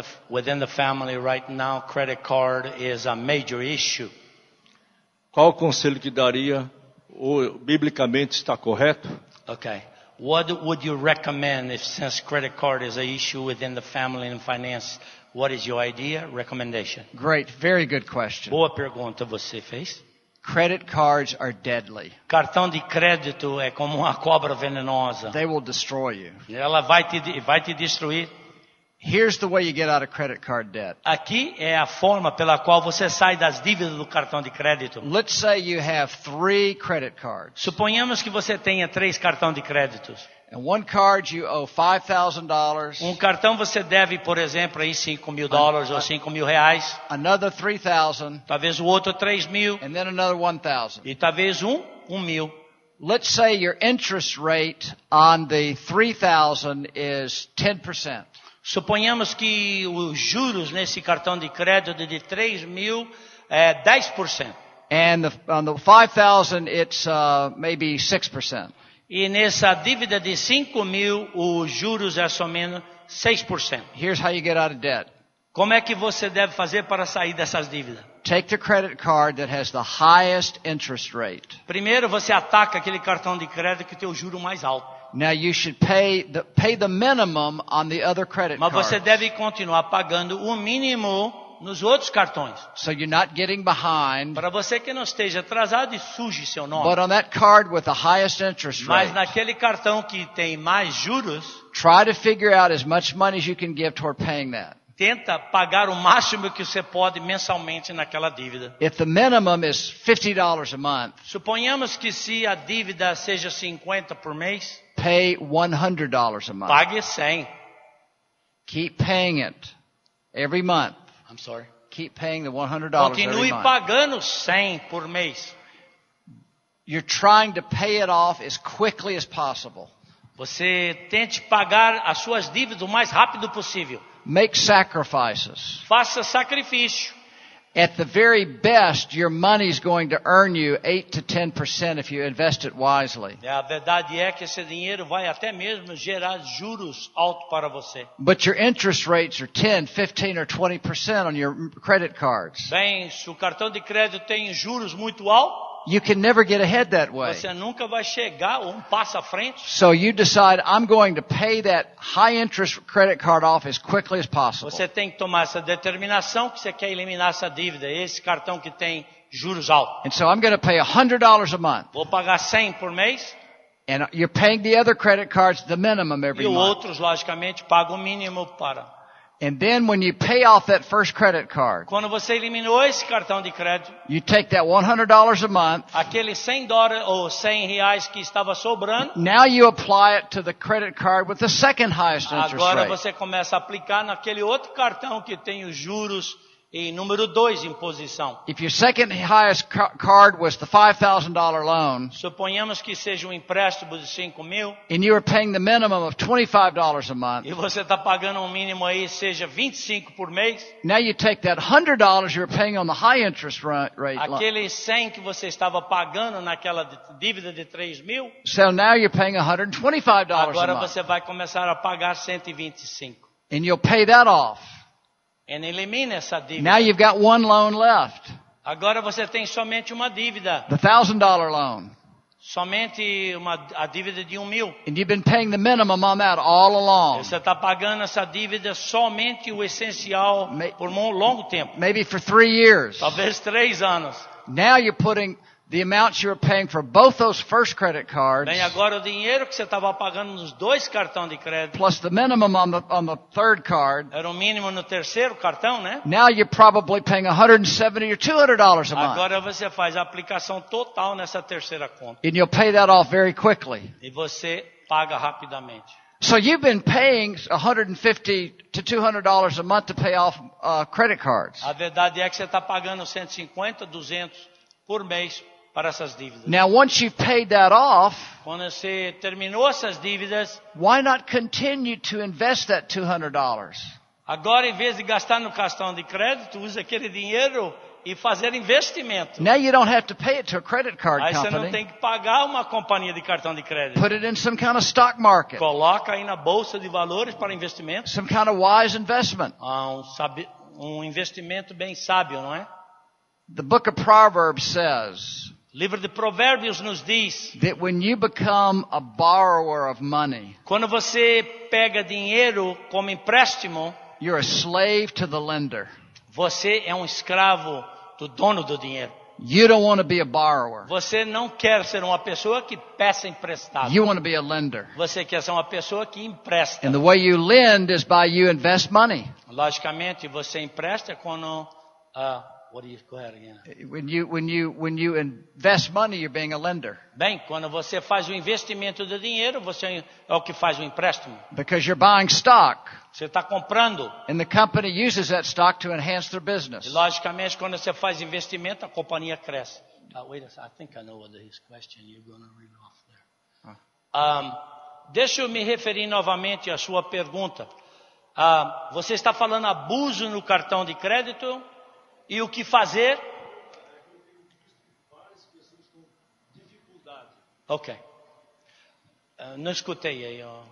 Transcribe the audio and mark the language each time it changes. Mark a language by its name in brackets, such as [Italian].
[English] Within the family right now, credit card is a major issue. [Portuguese] Qual o conselho que daria? Ou, biblicamente está correto? [English] Okay. What would you recommend if since credit card is an issue within the family and finance? What is your idea, recommendation? Great, very good question. [Portuguese] Boa pergunta você fez. [English] Credit cards are deadly. [Portuguese] Cartão de crédito é como uma cobra venenosa. [English] They will destroy you. [Portuguese] Ela vai te destruir. [English] Here's the way you get out of credit card debt. [Portuguese] Aqui é a forma pela qual você sai das dívidas do cartão de crédito. [English] Let's say you have 3 credit cards. [Portuguese] Suponhamos que você tenha 3 cartões de créditos. [English] And one card you owe $5,000. [Portuguese] Um cartão você deve, por exemplo, aí $5.000 ou $5.000. [English] Another 3,000. [Portuguese] Talvez o outro 3.000. [English] And then another 1,000. [Portuguese] E talvez 1.000. [English] Let's say your interest rate on the 3,000 is 10%. [Portuguese] Suponhamos que os juros nesse cartão de crédito de 3.000 é 10%. [English] And on the 5,000 it's maybe 6%. [Portuguese] E nessa dívida de 5.000, os juros é somente 6%. [English] Here's how you get out of debt. [Portuguese] Como é que você deve fazer para sair dessas dívidas? [English] Take the credit card that has the highest interest rate. [Portuguese] Primeiro você ataca aquele cartão de crédito que tem o juro mais alto. [English] Now you should pay the minimum on the other credit [Portuguese] Mas você [English] cards. [Portuguese] deve continuar pagando o mínimo nos outros cartões. [English] So you're not getting behind. [Portuguese] Para você que não esteja atrasado e suje seu nome. [English] But on that card with the highest interest [Portuguese] Mas [English] rate, [Portuguese] naquele cartão que tem mais juros, [English] try to figure out as much money as you can give toward paying that. [Portuguese] tenta pagar o máximo que você pode mensalmente naquela dívida. [English] If the minimum is $50 a month, [Portuguese] Suponhamos que se a dívida seja 50 por mês, [English] pay $100 a month. [Portuguese] pague 100. [English] Keep paying it every month. I'm sorry. Keep paying the $100 every [Portuguese] Continue [English] month. [Portuguese] pagando 100 por mês. [English] You're trying to pay it off as quickly as possible. [Portuguese] Você tente pagar as suas dívidas o mais rápido possível. [English] Make sacrifices. [Portuguese] Faça sacrifício. [English] At the very best, your money's going to earn you 8 to 10% if you invest it wisely. [Portuguese] A verdade é que esse dinheiro vai até mesmo gerar juros altos para você. [English] But your interest rates are 10, 15, or 20% on your credit cards. [Portuguese] Bem, se o cartão de crédito tem juros muito altos, [English] You can never get ahead that way. [Portuguese] você nunca vai chegar um passo à frente. [English] So you decide, I'm going to pay that high interest credit card off as quickly as possible. [Portuguese] Você tem que tomar essa determinação que você quer eliminar essa dívida, esse cartão que tem juros altos. [English] And so I'm going to pay $100 a month. [Portuguese] Vou pagar 100 por mês [English] And you're paying the other credit cards the minimum [Portuguese] e [English] every [Portuguese] os [English] month. [Portuguese] outros, logicamente, pagam o mínimo para. [English] And then when you pay off that first credit card, [Portuguese] Quando você eliminou esse cartão de crédito, [English] you take that $100 a month. [Portuguese] aqueles $100 ou R$100 que estava sobrando, [English] Now you apply it to the credit card with the second highest interest [Portuguese] agora [English] rate. [Portuguese] você começa a aplicar naquele outro cartão que tem os juros E número 2, imposição. [English] If your second highest card was the $5,000 loan, [Portuguese] Suponhamos que seja um empréstimo de 5.000 [English] and you were paying the minimum of $25 a month, [Portuguese] e você está pagando um mínimo aí, seja 25 por mês. [English] now you take that $100 you were paying on the high interest rate loan. [Portuguese] Aquele 100 que você estava pagando naquela dívida de 3.000, [English] So now you're paying $125 a [Portuguese] agora [English] month. [Portuguese] você vai começar a pagar 125. [English] And you'll pay that off. [Portuguese] E elimina essa dívida. [English] Now you've got one loan left, [Portuguese] Agora você tem somente uma dívida. [English] the $1,000 loan. [Portuguese] Somente a dívida de 1.000. [English] And you've been paying the minimum on that all along. [Portuguese] Você está pagando essa dívida somente o essencial por um longo tempo. [English] Maybe for 3 years. [Portuguese] Talvez 3 anos. [English] Now you're putting the amounts you were paying for both those first credit cards, [Portuguese] Bem, agora o dinheiro que você estava pagando nos 2 cartões de crédito, [English] plus the minimum on the third card, [Portuguese] era o mínimo no terceiro cartão, né? [English] now you're probably paying $170 or $200 a month. [Portuguese] Agora você faz a aplicação total nessa terceira conta. [English] And you'll pay that off very quickly. [Portuguese] E você paga rapidamente. [English] So you've been paying $150 to $200 a month to pay off credit cards. [Portuguese] A verdade é que você está pagando 150, 200 por mês para essas dívidas. [English] Now once you've paid that off, [Portuguese] Quando você terminou essas dívidas, [English] why not continue to invest that $200? [Portuguese] agora em vez de gastar no cartão de crédito, usa aquele dinheiro e fazer investimento. [English] Now you don't have to pay it to a credit card [Portuguese] Aí você não [English] company. [Portuguese] tem que pagar uma companhia de cartão de crédito. [English] Put it in some kind of stock market, [Portuguese] Coloca aí na bolsa de valores para investimento. [English] some kind of wise investment. [Portuguese] Um investimento bem sábio, não é? [English] The book of Proverbs says [Portuguese] O livro de Provérbios nos diz, [English] that when you become a borrower of money, [Portuguese] quando você pega dinheiro como empréstimo, [English] you're a slave to the lender. [Portuguese] você é um escravo do dono do dinheiro. [English] You don't want to be a borrower. [Portuguese] Você não quer ser uma pessoa que peça emprestado. [English] You want to be a lender. [Portuguese] Você quer ser uma pessoa que empresta. [English] And the way you lend is by you invest money. [Portuguese] Logicamente, você empresta quando... [English] what do you go ahead again? When you invest money, you're being a lender. [Portuguese] Bem, quando você faz o investimento do dinheiro, você é o que faz o empréstimo. [English] Because you're buying stock. [Portuguese] Você está comprando. [English] And the company uses that stock to enhance their [Portuguese] E [English] business. [Portuguese] logicamente, quando você faz investimento, a companhia cresce. [English] Wait a second, I think I know what his question you're going to read off there. [Portuguese] Deixa eu me referir novamente à sua pergunta. Você está falando abuso no cartão de crédito e o que fazer? Ok. Não escutei aí.